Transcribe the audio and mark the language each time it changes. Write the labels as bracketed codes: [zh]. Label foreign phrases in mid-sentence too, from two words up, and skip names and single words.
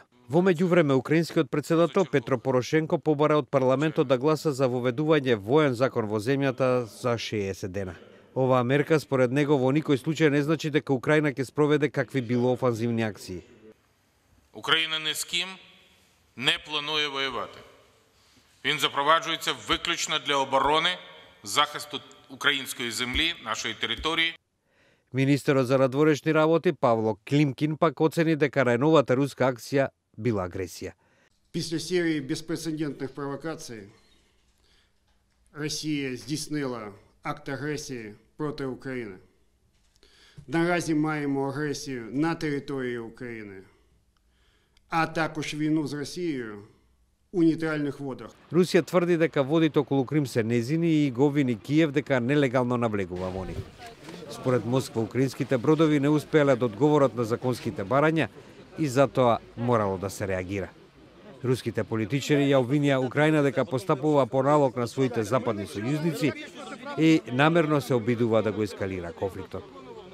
[mk] Во меѓувреме, украинскиот председател Петро Порошенко побара од парламентот да гласа за воведување воен закон во земјата за 60 дена. Оваа мерка, според него, во никој случај не значи дека Украина ќе спроведе какви било офанзивни акции. [uk] Украина не з ким не планує воювати. Він запроваджується виключно для оборони, захисту української землі, нашої території. [mk] Министерот за надворешни работи Павло Климкин пак оцени дека најновата руска акција била агресија. [uk] Після серії безпрецедентних провокацій Росія здійснила акт агресії проти України. Наразі маємо агресію на території України, а також війну з Росією у нейтральних водах. [mk] Русија тврди дека водите околу Крим се незини и го обвини Киев дека нелегално навлегува во нив. Според Москва, украинските бродови не успеале да одговорат на законските барања и затоа морало да се реагира. Руските политичари ја обвинија Украина дека постапува по налог на своите западни сојузници и намерно се обидува да го ескалира конфликтот.